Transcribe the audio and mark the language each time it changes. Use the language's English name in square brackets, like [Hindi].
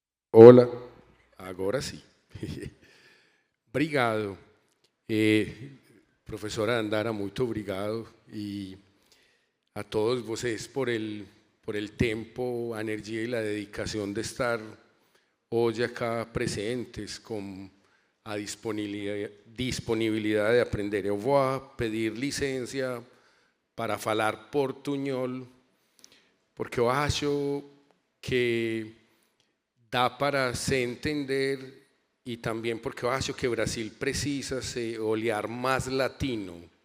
[Portuguese] Olá, agora sim. Obrigado. Professora Dandara, muito obrigado. E a todos vocês [Spanish] por el tiempo, energía y la dedicación de estar hoy acá presentes con a disponibilidad de aprender. [Portuguese] Eu vou pedir licença para falar portunhol, porque eu acho que dá para se entender e também porque eu acho que o Brasil precisa se olhar mais latino.